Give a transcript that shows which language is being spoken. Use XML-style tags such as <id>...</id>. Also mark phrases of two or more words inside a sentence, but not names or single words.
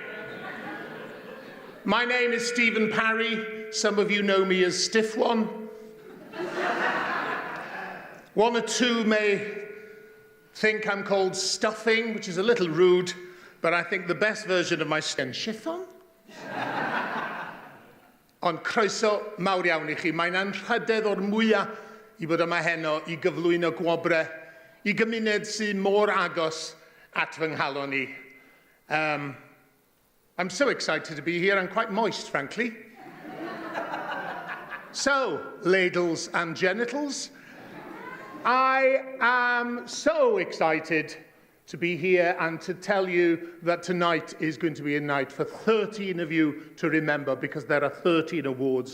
<en>My name is Stephen Parry. Some of you know me as Stiff One. One or two may think I'm called Stuffing, which is a little rude, but I think the best version of my skin, Chiffon?</en> <cy>Ond croeso mawr iawn I chi. Mae'n anrhydedd o'r mwyaf I fod yma heno I gyflwyno gwobre I gymuned sy'n mor agos at fy nghalon I.</cy> <en>I'm so excited to be here. I'm quite moist, frankly. So, ladles and genitals, I am so excited to be here and to tell you that tonight is going to be a night for 13 of you to remember because there are 13 awards.</en>